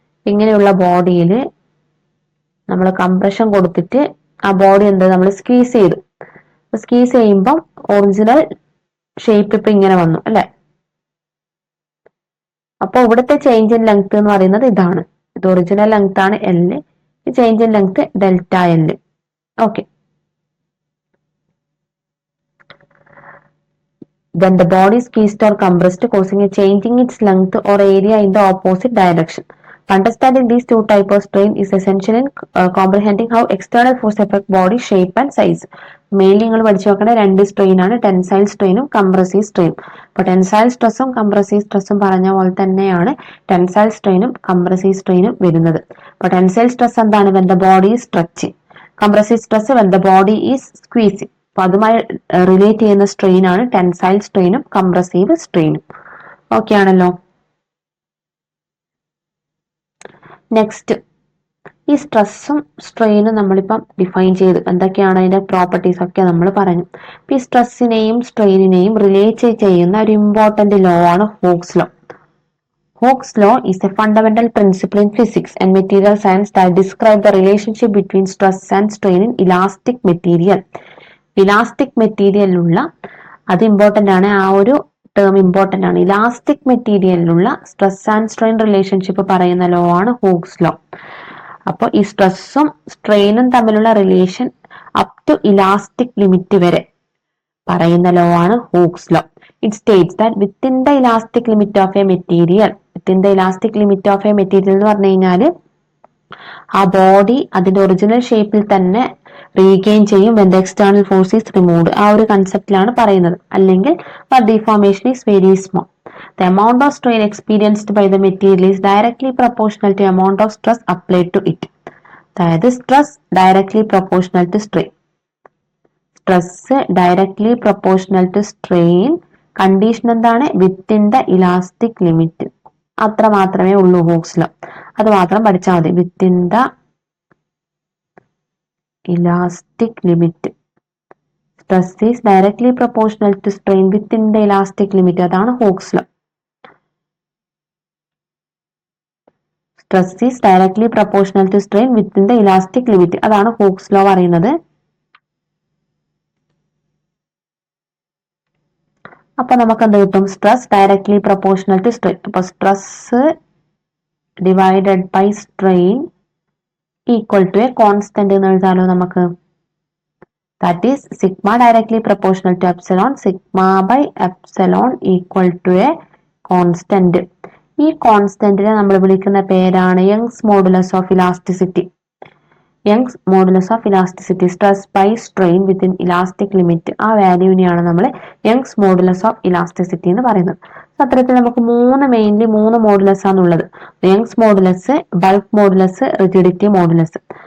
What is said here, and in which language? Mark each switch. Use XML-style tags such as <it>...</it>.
<ml>ഇങ്ങനെയുള്ള ബോഡിയിൽ നമ്മൾ കംപ്രഷൻ കൊടുത്തിട്ട് ആ ബോഡി എന്താ നമ്മൾ സ്ക്വീസ് ചെയ്തു. സ്ക്വീസ് ചെയ്യുമ്പോൾ ഒറിജിനൽ ഷേപ്പ് ഇപ്പൊ ഇങ്ങനെ വന്നു അല്ലെ. അപ്പൊ ഇവിടുത്തെ ചേഞ്ച് ഇൻ ലെങ്ത് എന്ന് പറയുന്നത് ഇതാണ്. ഇത് ഒറിജിനൽ ലെങ്ത് ആണ് L, change in length delta L.</ml> <en>Okay, then the body is squeezed or compressed causing a change in its length or area in the opposite direction. Understanding these two types of strain is essential in comprehending how external force affect body shape and size.</en> <ml>Mainly നിങ്ങൾ പഠിച്ചു നോക്കേണ്ട രണ്ട് strain ആണ്, tensile സ്ട്രെയിനും compressive സ്ട്രെയിനും. അപ്പൊ tensile സ്ട്രെസ്സും compressive സ്ട്രെസ്സും പറഞ്ഞ പോലെ തന്നെയാണ് ടെൻസൈൽ സ്ട്രെയിനും കംപ്രസീവ് സ്ട്രെയിനും വരുന്നത്. അപ്പൊ ടെൻസൈൽ സ്ട്രെസ് എന്താണ്,</ml> <en>When the body is stretching.</en> <ml>Compressive stress</ml> <en>When the body is squeezing.</en> <ml>അപ്പൊ അതുമായി റിലേറ്റ് ചെയ്യുന്ന സ്ട്രെയിൻ ആണ് ടെൻസൈൽ സ്ട്രെയിനും കംപ്രസീവ് സ്ട്രെയിനും. ഓക്കെ ആണല്ലോ. നെക്സ്റ്റ്, ഈ സ്ട്രെസ്സും സ്ട്രെയിനും നമ്മളിപ്പം ഡിഫൈൻ ചെയ്ത് എന്തൊക്കെയാണ് അതിന്റെ പ്രോപ്പർട്ടീസ് ഒക്കെ നമ്മൾ പറഞ്ഞു. ഈ സ്ട്രെസ്സിനെയും സ്ട്രെയിനിനെയും റിലേറ്റ് ചെയ്യുന്ന ഒരു ഇമ്പോർട്ടന്റ് ലോ ആണ് Hooke's law.</ml> <en>Hooke's law is a fundamental principle in physics and material science that describes the relationship between stress and strain in elastic material.</en> <ml>Elastic മെറ്റീരിയലിലുള്ള, അത് ഇമ്പോർട്ടന്റ് ആണ്, ആ ഒരു ടേം ഇമ്പോർട്ടന്റ് ആണ്. Elastic മെറ്റീരിയലിലുള്ള stress and strain relationship പറയുന്ന law ആണ് Hooke's law. അപ്പോൾ ഈ സ്ട്രെസ്സും സ്ട്രെയിനും തമ്മിലുള്ള relation up to elastic limit വരെ പറയുന്ന ലോ ആണ് Hooke's law.</ml> <en>It states that within the elastic limit of a material, within the elastic limit of a material</en> <ml>എന്ന് പറഞ്ഞു കഴിഞ്ഞാൽ ആ ബോഡി അതിന്റെ ഒറിജിനൽ ഷേപ്പിൽ തന്നെ റീഗെയിൻ ചെയ്യും</ml> <en>when the external force is removed.</en> <ml>ആ ഒരു കൺസെപ്റ്റിലാണ് പറയുന്നത്. അല്ലെങ്കിൽ</ml> <en>deformation is very small. The amount of strain experienced by the material is directly proportional to amount of stress applied to it.</en> <ml>അതായത്</ml> <en>Stress directly proportional to strain. Stress directly proportional to strain.</en> <ml>Condition എന്താണ്,</ml> <en>Within the elastic limit.</en> <ml>അത്ര മാത്രമേ ഉള്ളൂ Hooke's law. അത് മാത്രം പഠിച്ചാൽ മതി.</ml> <en>Within the elastic limit. Stress is directly proportional to strain within the elastic limit.</en> <ml>അതാണ്</ml> <en>Hooke's law. Stress is directly proportional to strain within the elastic limit.</en> <ml>അതാണ് Hooke's law പറയുന്നത്. അപ്പൊ നമുക്ക് എന്ത് കിട്ടും?</ml> <en>Stress directly proportional to strain. അപ്പൊ stress divided by strain equal to a constant</en> <ml>എന്ന് എഴുതാലോ നമുക്ക്.</ml> <en>That is sigma directly proportional to epsilon, sigma by epsilon equal to a constant.</en> <ml>ഈ കോൺസ്റ്റന്റിനെ നമ്മൾ വിളിക്കുന്ന പേരാണ് Young's modulus of elasticity.</ml> <en>Young's modulus of elasticity, stress by strain within elastic limit.</en> <ml>ആ വാല്യൂവിനെയാണ് നമ്മൾ Young's modulus of elasticity എന്ന് പറയുന്നത്. അത്തരത്തിൽ നമുക്ക് മെയിൻലി മൂന്ന് മോഡുലസ് ആണുള്ളത്. Young's modulus, bulk modulus, rigidity modulus.</ml>